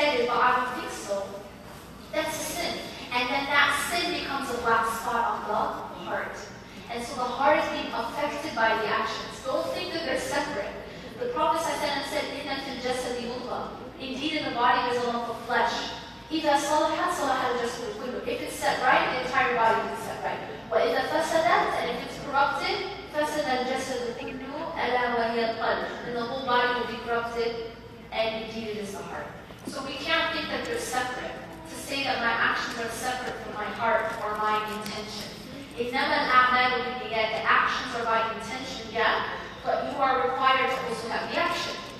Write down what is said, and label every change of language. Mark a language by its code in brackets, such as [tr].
[en] I don't think so, that's a sin. And then that sin becomes a black spot on the heart. And so the heart is being affected by the actions. Don't think that they're separate. The Prophet ﷺ said, [ar] "Inna fil jasadi mudghah." [en] Indeed, in the body there's a lump of flesh. [ar] إِذَا صَلَحَتْ صَلَحَ الْجَسَدُ كُلُّهُ. [en] If it's set right, the entire body is set right. [ar] وَإِذَا فَسَدَتْ, [en] and if it's corrupted, [ar] فَسَدَ الْجَسَدُ كُلُّهُ أَلَا وَهِيَ الْقَلْبُ. [en] Then the whole body will be corrupted, and indeed it is the heart. So we can't think that they're separate. To say that my actions are separate from my heart or my intention. [ar] إِنَّمَا الْأَعْمَالُ بِالنِّيَّاتِ. [en] The actions are by intention, yeah, but you are required to also have the action.